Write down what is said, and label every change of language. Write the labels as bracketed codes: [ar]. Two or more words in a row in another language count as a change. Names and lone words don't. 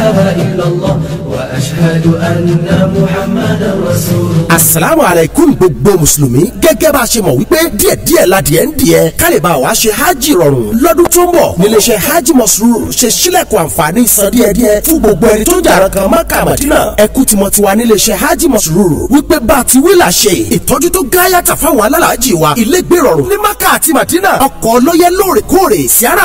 [ar] إلا الله وأشهد أن محمدا رسول الله. السلام عليكم [yo] gbogbo mùsùlùmí gẹ́gẹ́ bá a ṣe mọ̀ wípé díẹ̀díẹ̀ ládìẹ ń díẹ̀ ká lè bá wa ṣe hajj rọrùn lọ́dún tó ń bọ̀ níléeṣẹ́ hajj Masrur ṣe sílẹ̀kùn àǹfààní san díẹ̀díẹ̀ fún gbogbo ẹni tó ń jà kan Mákà Mádínà ẹkú tí mo ti wà níléeṣẹ́ hajj Masrur wípé bá a ti wí là ṣe ìtọ́jú tó gáyàtà fáwọn alálàájì wa ilégbé rọrùn ní Mákà àti Mádínà ọkọ̀ lọ́yẹ lóòrèkóòrè síárà